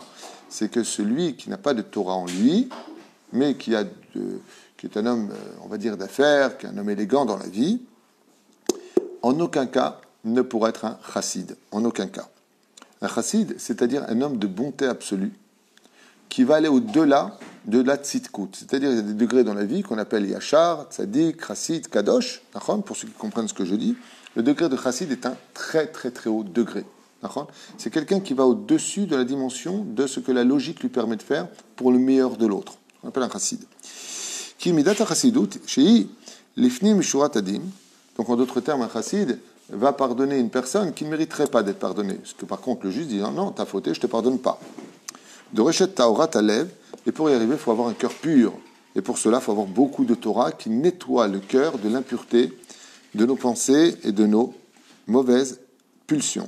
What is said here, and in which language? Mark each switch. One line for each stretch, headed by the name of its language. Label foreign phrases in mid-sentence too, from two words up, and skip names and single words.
French: C'est que celui qui n'a pas de Torah en lui, mais qui est un homme, on va dire, d'affaires, qui est un homme élégant dans la vie, en aucun cas ne pourra être un chassid. En aucun cas. Un chassid, c'est-à-dire un homme de bonté absolue, qui va aller au-delà de la tzidkout. C'est-à-dire, il y a des degrés dans la vie qu'on appelle
Hebrew: ישר, צדיק, חסיד, קדוש,
French: pour ceux qui comprennent ce que je dis. Le degré de chassid est un très très très haut degré. C'est quelqu'un qui va au-dessus de la dimension de ce que la logique lui permet de faire pour le meilleur de l'autre. On appelle un chassid.
Hebrew: כי מדת החסידות, שהיא לפנים משורת הדין.
French: Donc en d'autres termes, un chassid va pardonner une personne qui ne mériterait pas d'être pardonnée. Parce que par contre, le juge dit non, t'as fauté, je ne te pardonne pas. De Reshet Taorat Alev, et pour y arriver, il faut avoir un cœur pur. Et pour cela, il faut avoir beaucoup de Torah qui nettoie le cœur de l'impureté de nos pensées et de nos mauvaises pulsions.